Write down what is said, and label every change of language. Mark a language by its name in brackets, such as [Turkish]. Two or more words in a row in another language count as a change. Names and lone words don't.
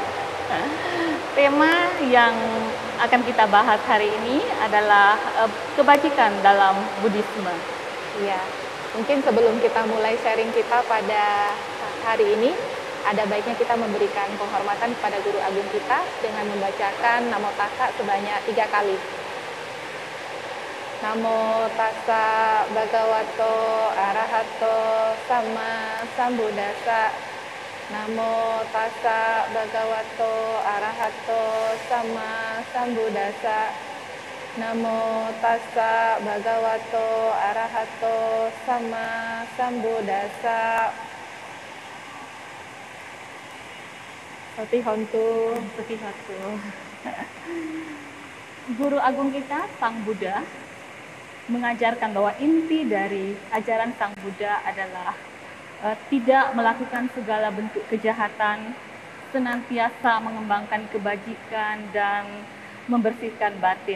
[Indonesian] Tema yang akan kita bahas hari ini adalah kebajikan dalam Buddhisme. Iya. Mungkin sebelum kita mulai sharing kita pada hari ini, ada baiknya kita memberikan penghormatan kepada Guru Agung kita dengan membacakan [Pali] Namo Tassa [Indonesian] sebanyak 3 kali. [Pali] Namo Tassa Bhagavato Arahato Sama Sambuddhassa. Namo Tassa Bhagavato Arahato Sama Sambuddhassa. Namo Tassa Bhagavato Arahato Sama Sambuddhassa. Satihontu. [Indonesian] Guru Agung kita, Sang Buddha, mengajarkan bahwa inti dari ajaran Sang Buddha adalah tidak melakukan segala bentuk kejahatan, senantiasa mengembangkan kebajikan dan membersihkan batin.